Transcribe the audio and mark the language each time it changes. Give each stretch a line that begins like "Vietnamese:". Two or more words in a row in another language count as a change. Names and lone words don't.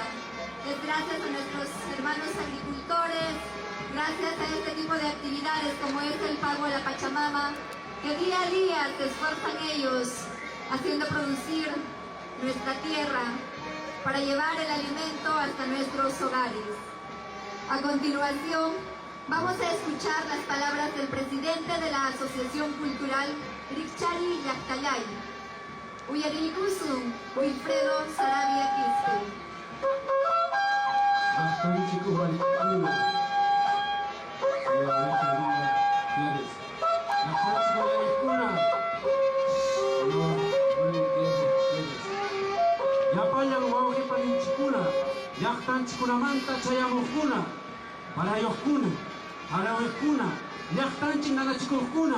Spanish: Es gracias a nuestros hermanos agricultores, gracias a este tipo de actividades como es el pago a la Pachamama, que día a día se esfuerzan ellos haciendo producir nuestra tierra para llevar el alimento hasta nuestros hogares. A continuación, vamos a escuchar las palabras del presidente de la Asociación Cultural Rikchari Yaktayay, Uyarikusun Wilfredo Sarabia Quispe.
Quechua: Yapayan wauhi paninchikuna, llaqtanchikunamanta chayamuqkuna, parayuqkuna, arawiqkuna, llaqtanchik nanachikuqkuna.